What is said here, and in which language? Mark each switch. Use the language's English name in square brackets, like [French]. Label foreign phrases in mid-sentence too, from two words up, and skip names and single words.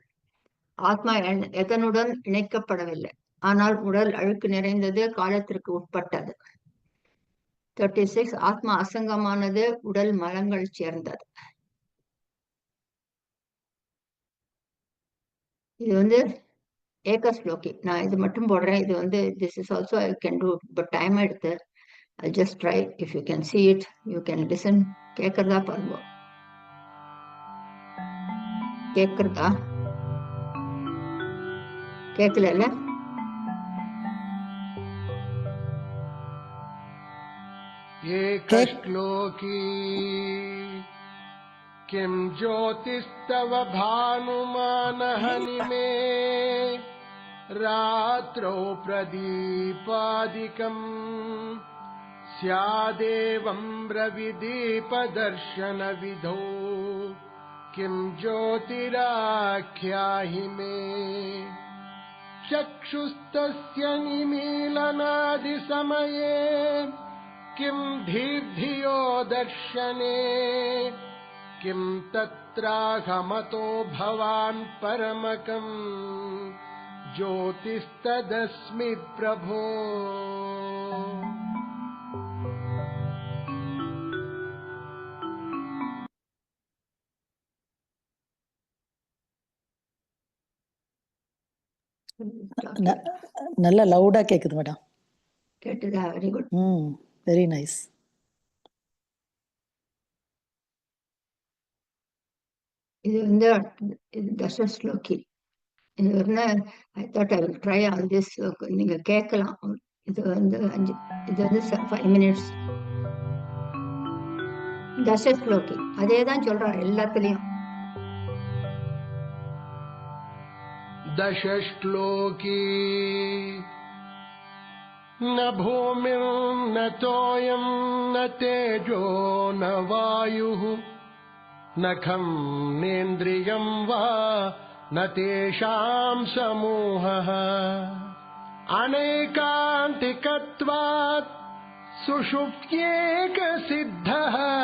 [Tamil] ஆத்மா எதனுடன் இணைக்கப்படவில்லை, ஆனால் உடல் அழுக்கு நிறைந்தது, காலத்திற்கு உட்பட்டது. 36, ஆத்மா அசங்கமானது, உடல் மலங்கள் சேர்ந்தது. இது ஏகஸ்லோகி. நான் இது மட்டும் போடுறேன். இது [English] this is also I can do, but [Tamil] டைம் எடுத்து. [English] I'll just try. If you can see it, you can listen. [Tamil] கேட்கறதா பாருங்க. கேட்கறதா? கேட்கல? [Sanskrit] ஏகஸ்லோகி किं ज्योतिस्तव भानुमानहनिमे रात्रौ प्रदीपादिकम् स्यादेवं रविदीपदर्शनविधौ किं ज्योतिराख्याहि मे चक्षुस्तस्य निमीलनादिसमये किं धीर्धियो दर्शने किं तत्राहमतो भवान् परमकम् ज्योतिस्तदस्मि प्रभो [Tamil] நல்ல லவுடா கேக்குது மேடம். கேட்டுதா? [English] very good. very nice. [Tamil] இது தசஸ்லோகி. [English] இது I thought I will try on this. [Tamil] நீங்க கேட்கலாம். இது 5 minutes. தசஸ்லோகி அதேதான் சொல்றாரு எல்லாத்துலயும். [Sanskrit] दशश्लोकी न भूमिं न तोयं न तेजो न वायुः न खं नेन्द्रियं वा न तेषां समूहः अनैकान्तिकत्वात् सुषुप्त्येकसिद्धः